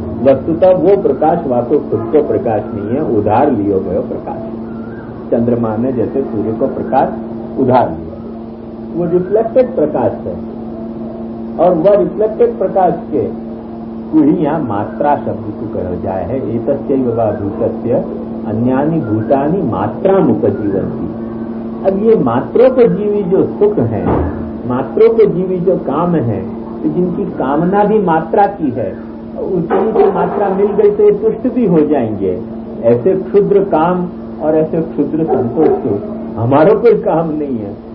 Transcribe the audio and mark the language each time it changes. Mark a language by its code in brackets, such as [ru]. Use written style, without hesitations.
[hi] वस्तुतः वो प्रकाश वाकू खुद को प्रकाश नहीं है, उधार लियो गयो प्रकाश। चंद्रमा ने जैसे सूर्य को प्रकाश उधार लिया, वो रिफ्लेक्टेड प्रकाश है। और वह रिफ्लेक्टेड प्रकाश के पूरी यहाँ मात्रा शब्द को कहा जाए है। [sa] एतस्यैव वा भूतस्य अन्यानि भूतानि मात्रामुपजीवन्ति। [hi] अब ये मात्रोपजीवी जो सुख है, मात्रोपजीवी जो काम है, तो जिनकी कामना भी मात्रा की है, उतनी जो मात्रा मिल गई तो ये तुष्ट भी हो जाएंगे। ऐसे क्षुद्र काम और ऐसे क्षुद्र संतोष हमारो कोई काम नहीं है।